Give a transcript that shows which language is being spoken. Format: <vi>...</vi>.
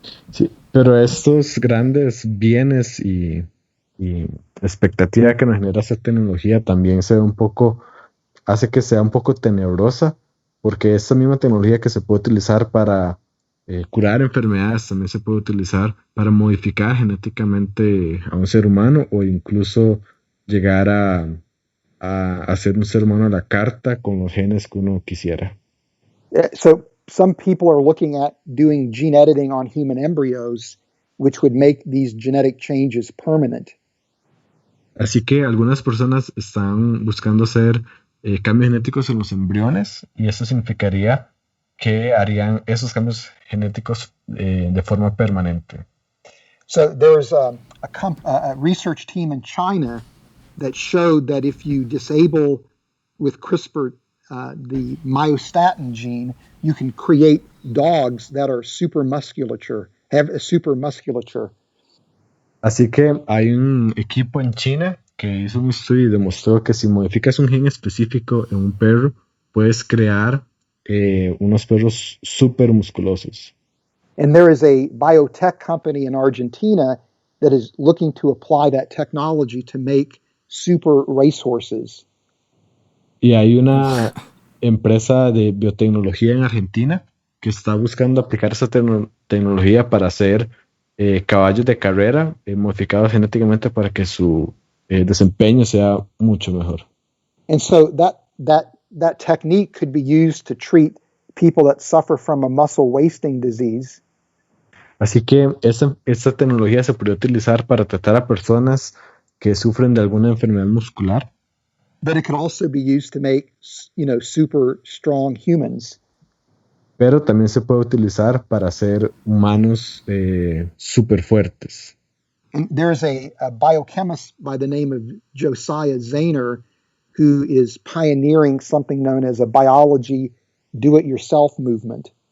<es>Sí, pero estos grandes bienes y expectativa que nos genera esta tecnología también hace que sea un poco tenebrosa, porque esta misma tecnología que se puede utilizar para curar enfermedades también se puede utilizar para modificar genéticamente a un ser humano o incluso llegar a hacer un ser humano a la carta con los genes que uno quisiera.</es> <en>So some people are looking at doing gene editing on human embryos, which would make these genetic changes permanent.</en> <es>Así que algunas personas están buscando hacer cambios genéticos en los embriones y eso significaría que harían esos cambios genéticos de forma permanente.</es> <en>So there's a research team in China that showed that if you disable with CRISPR the myostatin gene, you can create dogs that are have a super musculature.</en> <es>Así que hay un equipo en China que hizo un estudio y demostró que si modificas un gen específico en un perro, puedes crear unos perros súper musculosos.</es> <en>And there is a biotech company in Argentina that is looking to apply that technology to make super racehorses.</en> <es>Y hay una empresa de biotecnología en Argentina que está buscando aplicar esa tecnología para hacer caballos de carrera modificados genéticamente para que su desempeño sea mucho mejor.</es> <en>And so that technique could be used to treat people that suffer from a muscle wasting disease.</en> <es>Así que esta tecnología se podría utilizar para tratar a personas que sufren de alguna enfermedad muscular.</es> <en>But it could also be used to make, super strong humans.</en> <es>Pero también se puede utilizar para hacer humanos súper fuertes.</es> <en>And there's a biochemist by the name of Josiah Zahner who is pioneering something known as a biology do-it-yourself movement.</en>